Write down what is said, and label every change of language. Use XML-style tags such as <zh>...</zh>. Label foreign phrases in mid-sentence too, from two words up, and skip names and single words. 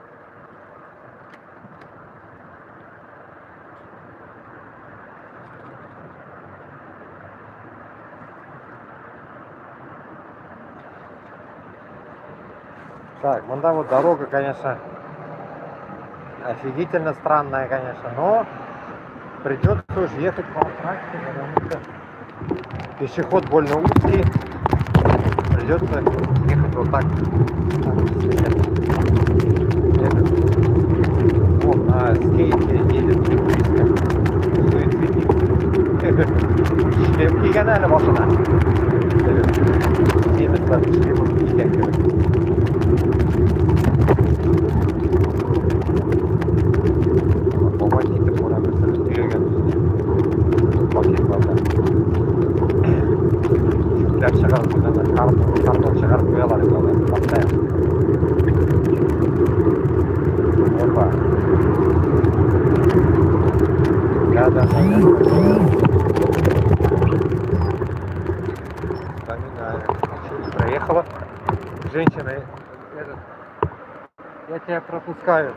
<ru>Так, вон там вот дорога, конечно, офигительно странная, конечно, но придется уж ехать по трассе, потому что пешеход больно узкий. Придется ехать вот так. Вот на скейте едет близко.</ru> <tt>Шлем кийген әле башына. Немецлар шлемын кийген кебек. Бабай нитеп кура берсен төйгән үзенә. Пакетларда. Шүкләр чыгарып куйганнар, картон чыгарып куялар инде алар.</tt> <ru>Постоянно. Опа. Да. Вспоминаю. Проехала. Женщина, я тебя пропускаю.</ru>